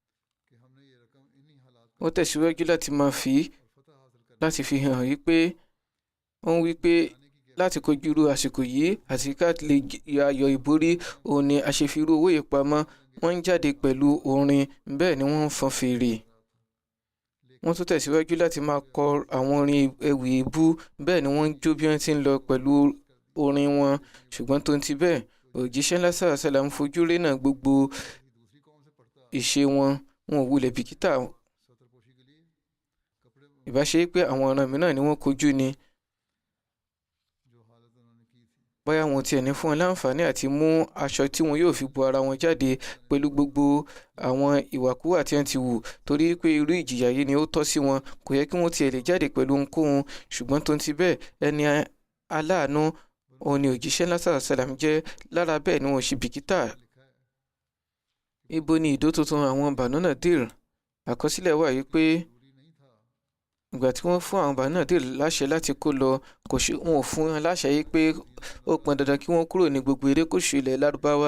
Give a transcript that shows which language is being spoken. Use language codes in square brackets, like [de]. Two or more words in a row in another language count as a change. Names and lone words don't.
[yo] Ó tẹ̀síwájú láti fi hàn wípé wọ́n wí pé láti kojú irú àsìkò yìí àti ká lè ayọ̀ ìborí, òun ni àṣefirú owó ìpamọ́. Wọ́n ń jáde pẹ̀lú orin, bẹ́ẹ̀ ni wọ́n ń fọn fèrè. Wọ́n tún tẹ̀síwájú láti máa kọ àwọn orin ewì ìbú, bẹ́ẹ̀ ni wọ́n ń jó bí wọ́n ti ń lọ pẹ̀lú orin wọn. Ṣùgbọ́n tó ń ti bẹ́ẹ̀, òjíṣẹ́ ńlá [ar] صلى الله عليه وسلم [yo] fojú rénà gbogbo ìṣe wọn ò wulẹ̀ bìkítà. Ìbáṣe pé àwọn ọ̀ràn mìíràn ni wọ́n kojú ni, bóyá wọn tiẹ̀ ní fún wọn láǹfààní àti mú aṣọ tí wọn yóò fi bo ara wọn jáde pẹ̀lú gbogbo àwọn ìwàkuwà tí wọ́n ti wù, torí pé irú ìjìyà yìí ni ó tọ́ sí wọn. Kò yẹ kí wọ́n tiẹ̀ lè jáde pẹ̀lú ohunkóhun. Ṣùgbọ́n tó ń ti bẹ́ẹ̀, ẹni aláàánú òun ni òjíṣẹ́ ńlá [ar] صلى الله عليه وسلم [yo] jẹ́. Lára bẹ́ẹ̀ ni wọ́n ṣe bìkítà. Ibo ni ìdó tuntun àwọn Banu Nadir? Àkọsílẹ̀ wà yìí pé ìgbà tí wọ́n fún àwọn Banu Nadir láṣẹ láti kó lọ, wọn ò fún wọn láṣẹ yìí pé ó pọn dandan kí wọ́n kúrò ní gbogbo erékùṣù ilẹ̀ Lárúbáwá.